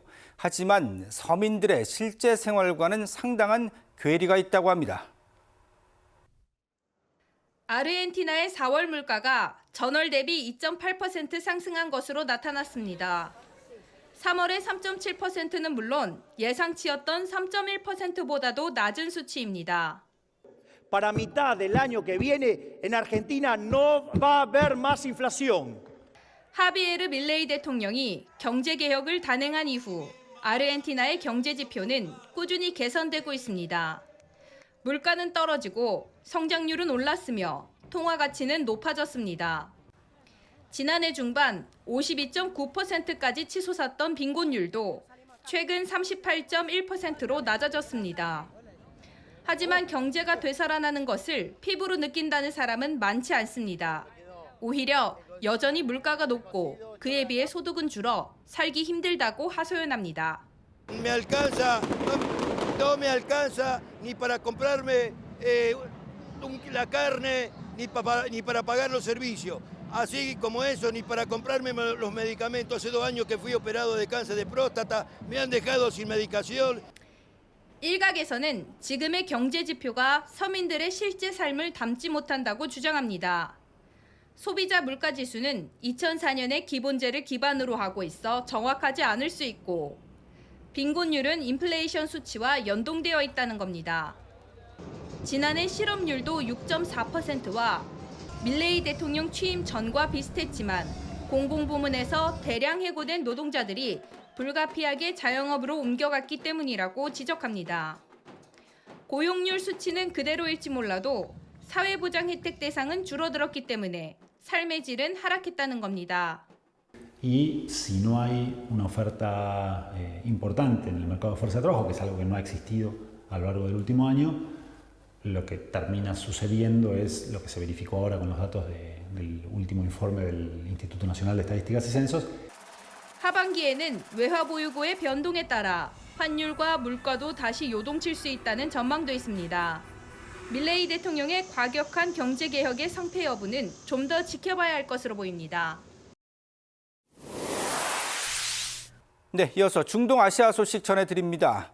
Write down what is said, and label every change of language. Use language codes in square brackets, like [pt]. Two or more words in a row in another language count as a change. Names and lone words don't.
[ko] 하지만 서민들의 실제 생활과는 상당한 괴리가 있다고 합니다. 아르헨티나의 4월 물가가 전월 대비 2.8% 상승한 것으로 나타났습니다. 3월의 3.7%는 물론 예상치였던 3.1%보다도 낮은 수치입니다. [es] Para mitad del año que viene en Argentina no va a haber más inflación. [ko] 하비에르 밀레이 대통령이 경제 개혁을 단행한 이후 아르헨티나의 경제 지표는 꾸준히 개선되고 있습니다. 물가는 떨어지고 성장률은 올랐으며 통화 가치는 높아졌습니다. 지난해 중반 52.9%까지 치솟았던 빈곤율도 최근 38.1%로 낮아졌습니다. 하지만 경제가 되살아나는 것을 피부로 느낀다는 사람은 많지 않습니다. 오히려 여전히 물가가 높고 그에 비해 소득은 줄어 살기 힘들다고 하소연합니다. [es] Me alcanza, no me alcanza ni para comprarme la carne ni para pagar los servicios. Así como eso, ni para comprarme los medicamentos. Hace 2 años que fui operado de cáncer de próstata, me han dejado sin medicación. [ko] 일각에서는 지금의 경제 지표가 서민들의 실제 삶을 담지 못한다고 주장합니다. 소비자 물가 지수는 2004년의 기본제를 기반으로 하고 있어 정확하지 않을 수 있고 빈곤율은 인플레이션 수치와 연동되어 있다는 겁니다. 지난해 실업률도 6.4%와 밀레이 대통령 취임 전과 비슷했지만 공공부문에서 대량 해고된 노동자들이 불가피하게 자영업으로 옮겨갔기 때문이라고 지적합니다. 고용률 수치는 그대로일지 몰라도 사회보장 혜택 대상은 줄어들었기 때문에 삶의 질은 하락했다는 겁니다. [es] Y si no hay una oferta importante en el mercado de fuerza de trabajo, que es algo que no ha existido a lo largo del último año, lo que termina sucediendo es lo que se verificó ahora con los datos del último informe del Instituto Nacional de Estadísticas y Censos. [ko] 하반기에는 외화 보유고의 변동에 따라 환율과 물가도 다시 요동칠 수 있다는 전망도 있습니다. 밀레이 대통령의 과격한 경제 개혁의 성패 여부는 좀 더 지켜봐야 할 것으로 보입니다. 네, 이어서 중동 아시아 소식 전해드립니다.